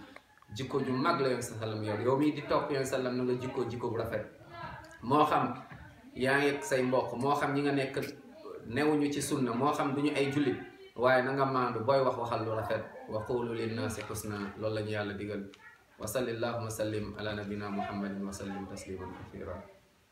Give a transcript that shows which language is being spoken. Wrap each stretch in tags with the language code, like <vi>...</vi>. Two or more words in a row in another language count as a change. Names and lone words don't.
<wo>jikko ju mag la yonent sallam yor. yow mii di topp yonent sallam na nga jikko bu rafet. moo xam yaa ngi say mbokk, moo xam ñi nga nekk newuñu ci sunna, moo xam duñu ay jullit, waaye na nga maandu. booy wax waxal lu rafet.</wo> <ar>وقولوا للناس حسنا.</ar> <wo>loolu la ñu yàlla digal.</wo> <ar>وصل اللهم سلم على نبينا محمد وسلم تسليما كثيرا.</ar>